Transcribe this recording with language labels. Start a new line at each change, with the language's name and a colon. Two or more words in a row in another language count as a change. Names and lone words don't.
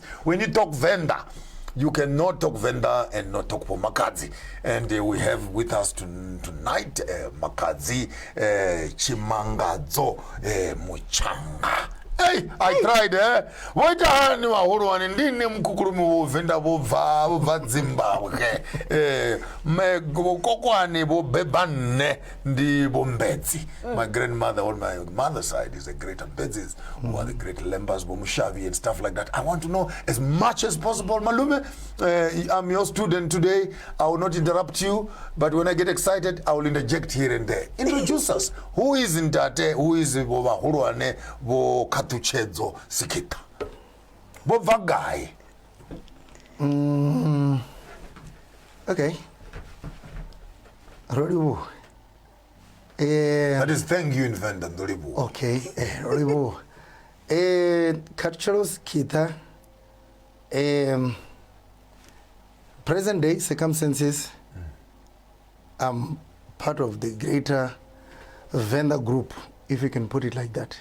English: When you talk Venda, you cannot talk Venda and not talk for Makadzi. And we have with us tonight Makadzi Tshimangadzo Muchanga. Hey, I tried, What are you one in Kukurumu Venda Bova Zimbabwe?
Venda: Kokwani bo bebane ndi bombetsi.
English: My grandmother on my mother's side is a great Mbetsis, who are the great Lembas, Bomushavi and stuff like that. I want to know as much as possible. Malume, I'm your student today. I will not interrupt you, but when I get excited, I will interject here and there. Introduce us. Who is Ntate? Who is Boba Huruane? Bo Katuchedzo Sikita? Bo Vagai? Okay. Roribu. That is thank you in Venda, Roribu. Okay, Roribu. Cultural Kita. Present day circumstances. I'm part of the greater Venda group, if you can put it like that.